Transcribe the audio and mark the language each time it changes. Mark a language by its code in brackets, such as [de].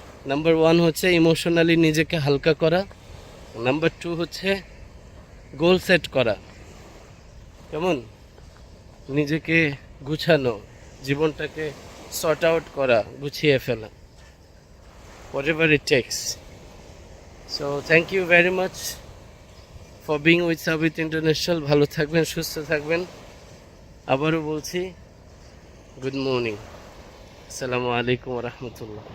[bn] Number 1 হচ্ছে emotionally নিজেকে হালকা করা, নাম্বার 2 হচ্ছে গোল সেট করা, কেমন? নিজেকে গুছানো, জীবনটাকে সর্ট আউট করা, গুছিয়ে ফেলা, [en] whatever it takes. So thank you very much for being with Sabit International. [bn] ভালো থাকবেন, সুস্থ থাকবেন। আবারও বলছি, গুড মর্নিং, আসসালামু আলাইকুম ওয়া রাহমাতুল্লাহ।